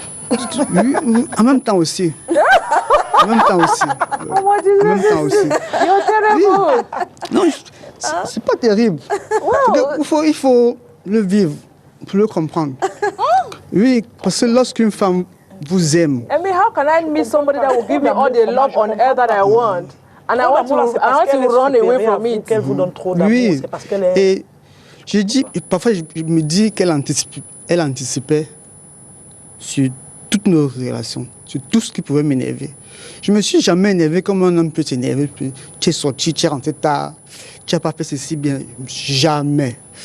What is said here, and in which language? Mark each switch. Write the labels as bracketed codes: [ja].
[fr] Oui, en même temps aussi. En même temps aussi. En même temps aussi. [en] You're terrible. [fr] Oui. Non, c'est pas terrible. Wow. Il faut le vivre pour le comprendre. Oui, parce que lorsqu'une femme vous aime. [en] I mean, how can I meet somebody that will give me all the love on earth that I want? And I want to run away from it. [fr] Qu'elle vous donne trop d'amour, oui. c'est parce qu'elle est... Et je dis, parfois je me dis qu'elle anticipait sur toutes nos relations, sur tout ce qui pouvait m'énerver. Je me suis jamais énervé comme un homme peut s'énerver. Tu es sorti, tu es rentré tard, tu n'as pas fait ceci bien. Jamais.